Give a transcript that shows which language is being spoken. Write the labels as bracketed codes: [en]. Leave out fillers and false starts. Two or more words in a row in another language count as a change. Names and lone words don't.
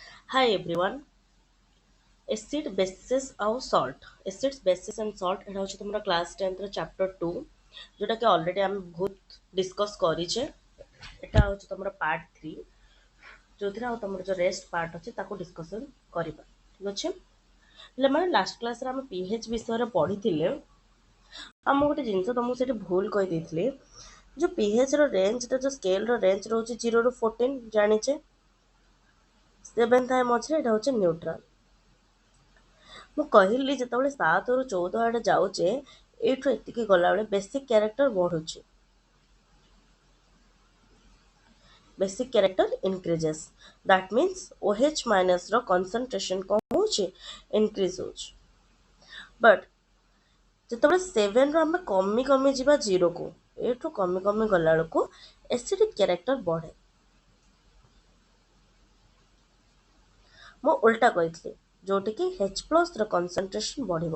[en] Hi everyone. Acid, bases ଆଉ salt. Acids, bases and salt [or] ଏଟା ହେଉଛି ତୁମର କ୍ଲାସ୍ 10th chapter 2 जोटाकि ऑलरेडी ଆମେ ବହୁତ डिस्कस କରିଛେ। ଏଟା ହେଉଛି ତୁମର ପାର୍ଟ 3 ଯୋଉଥିରେ ଆଉ ତୁମର ଯୋଉ [en] rest part [or] ଅଛି ତାକୁ ଡିସ୍କସନ୍ କରିବା। ଠିକ ଅଛି। ହେଲେ ମାନେ ଲାଷ୍ଟ କ୍ଲାସରେ ଆମେ pH ବିଷୟରେ ପଢିଥିଲେ। ଆମ ଗୋଟେ ଜିନିଷ ତମକୁ ସେଠି ଭୁଲ କହିଦେଇଥିଲି। ଯୋଉ pH ର ରେଞ୍ଜଟା ଯୋଉ ସ୍କେଲ ର ରେଞ୍ଜ ରହୁଛି 0 ରୁ 14 ଜାଣିଛେ। 7 ଥାଏ ମଝିରେ ଏଟା ହେଉଛି ନ୍ୟୁଟ୍ରାଲ। ମୁଁ କହିଲି ଯେତେବେଳେ 7 ରୁ 14 ଆଡେ ଯାଉଛେ ଏଇଠୁ ଏତିକି ଗଲାବେଳେ [en] basic character [or] ବଢୁଛି। [en] basic character increases. That means OH minus ର concentration [or] କଣ ହଉଛି [en] increase ହଉଛି। [or] But ଯେତେବେଳେ 7 ରୁ ଆମେ କମି କମି ଯିବା 0 କୁ ଏଇଠୁ କମି କମି ଗଲା ବେଳକୁ [en] acidic character [or] ବଢେ। ମୁଁ ଉଲ୍ଟା କହିଥିଲି ଯୋଉଠିକି [en] H plus [or] ର concentration ବଢିବ।